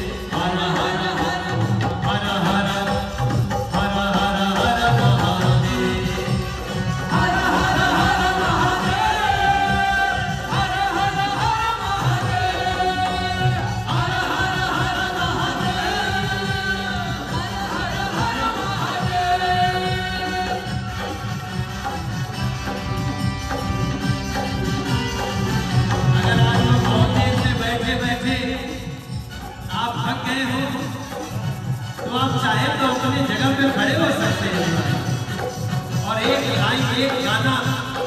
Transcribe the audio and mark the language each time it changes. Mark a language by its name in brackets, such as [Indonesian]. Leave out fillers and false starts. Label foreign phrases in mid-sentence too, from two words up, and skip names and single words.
[Hindi] हर हर हर हर हर हर हर महादेव, हर हर हर महादेव, हर हर हर महादेव, हर हर हर महादेव, हर हर महादेव। अगर आज लोग बहुत देर से बैठे बैठे आप थक गए हो तो आप चाहे तो अपनी जगह पे खड़े हो सकते हैं और एक लाइन एक गाना